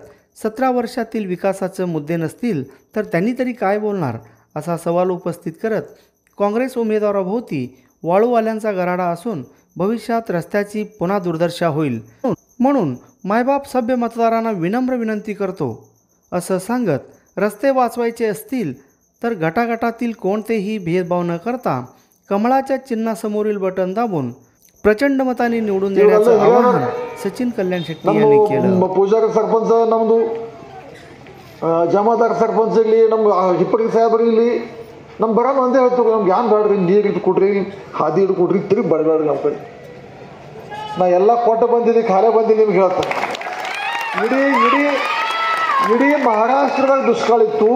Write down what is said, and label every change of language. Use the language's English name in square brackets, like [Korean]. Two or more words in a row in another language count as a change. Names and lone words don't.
[Marathi] 17 वर्षातील विकासाचे मुद्दे नसतील तर त्यांनी तरी काय बोलणार असा सवाल उपस्थित करत काँग्रेस उमेदवाराभोवती वाळूवाल्यांचा गराडा असून भविष्यात रस्त्याची पुन्हा दुर्दशा होईल म्हणून मायबाप सभ्य मतदारांना विनम्र विनंती करतो असं सांगत रस्ते वाचवायचे असतील तर गटागटातील कोणतेही भेदभाव न करता कमळाच्या चिन्हासमोरील बटन दाबून प्रचंड मताने निवडून देण्याचं आवाहन सचिन कल्याण शेट्टी यांनी केलं. [Kannada] ಪೂಜಾರ ಸರ್ಪಂಚ ನಮ್ಮದು ಜಮಾದಾರ್ ಸರ್ಪಂಚ ಇರಲಿ ನಮ್ಮ ಹಿಪ್ಪಡಿ ಸಾಹೇಬರು ಇರಲಿ ನಮ್ಮ ಬರೋಣ ಒಂದೇ ಹೇಳ್ತೀವಿ. ನಮ್ಗೆ ಏನು ಬೇಡ್ರಿ, ನೀರು ಇಟ್ಟು ಕೊಡ್ರಿ, ಹಾದಿ ಇಟ್ಟು ಕೊಡ್ರಿ, ತಿರುಗಿ ಬರಬೇಡ್ರಿ ನಮ್ಮ ಕಡೆ. ನಾ ಎಲ್ಲ ಕೊಟ್ಟು ಬಂದಿದ್ದೆ, ಖಾಲಿ ಬಂದಿದ್ದು ನಿಮ್ಗೆ ಹೇಳ್ತಾರೆ. ಇಡೀ ಮಹಾರಾಷ್ಟ್ರದಾಗ ದುಷ್ಕಾಳ ಇತ್ತು.